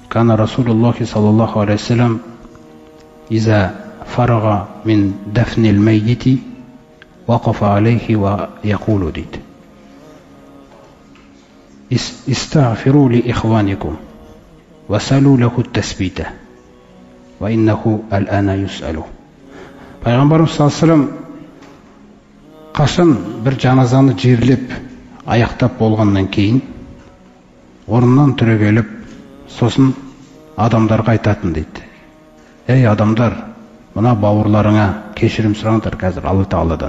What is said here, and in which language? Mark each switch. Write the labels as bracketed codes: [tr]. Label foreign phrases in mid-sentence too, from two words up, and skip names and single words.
[ar] كان رسول الله صلى الله عليه وسلم إذا فرغ من دفن الميت وقف عليه ويقول ديد استغفروا لإخوانكم وسألوا له التثبيت وإنه الآن يسأله. [kk] Пайғамбарымыз [ar] صلى الله عليه وسلم [kk] қашан бір жаназаны жерлеп аяқтап болғаннан кейін орнынан түрегеліп сосын адамдарға айтатын дейді: ей адамдар, мына бауырларыңа кешірім сұраңдар қазір Алла Тағаладан.